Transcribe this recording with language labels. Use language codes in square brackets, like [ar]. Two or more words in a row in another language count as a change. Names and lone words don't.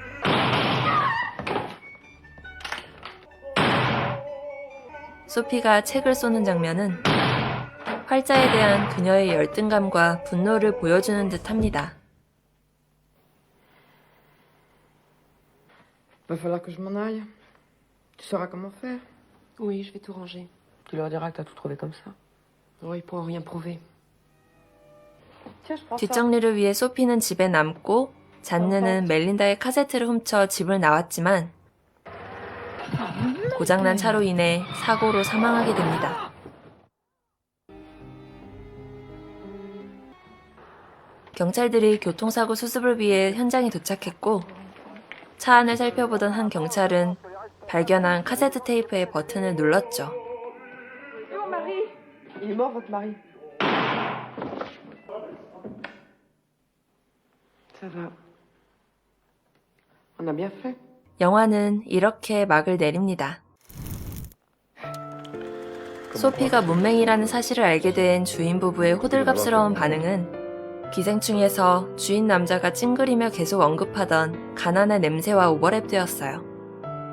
[ko] 소피가 책을 쏘는 장면은 활자에 대한 그녀의 열등감과 분노를 보여주는 듯합니다. [fr] Va falloir que je m'en aille. Tu sauras comment faire. Oui, je vais tout ranger. Tu leur diras que t'as tout trouvé comme ça. Oui, ils pourront rien prouver. Tiens, je prends ça. [ko] 뒷정리를 위해 소피는 집에 남고 잔느는 멜린다의 카세트를 훔쳐 집을 나왔지만 고장난 차로 인해 사고로 사망하게 됩니다. 경찰들이 교통사고 수습을 위해 현장에 도착했고 차 안을 살펴보던 한 경찰은 발견한 카세트 테이프의 버튼을 눌렀죠. [fr] Il est mort, votre mari. Ça va. On a bien fait. [ko] 영화는 이렇게 막을 내립니다. 소피가 문맹이라는 사실을 알게 된 주인 부부의 호들갑스러운 반응은 기생충에서 주인 남자가 찡그리며 계속 언급하던 가난의 냄새와 오버랩되었어요.